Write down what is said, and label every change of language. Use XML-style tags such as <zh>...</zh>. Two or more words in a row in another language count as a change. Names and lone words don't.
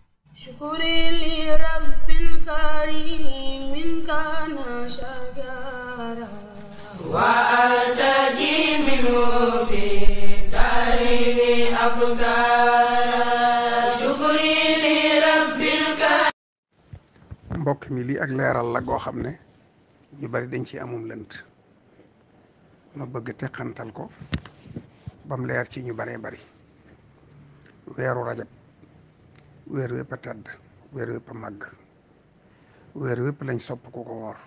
<ar>شكري لرب كريم كان شكرا وأرتجي منه في دارين أبكارا شكري لرب كريم.</ar> <wo>mbokk mi lii ak leeral la goo xam ne ñu bari dañ ci amum lënt ma bëgg teqantal ko bam leer ci ñu baree bari. weeru rajab weer wépp a tedd, weer wépp a màgg, weer wépp lañ sopp ku ko woor.</wo>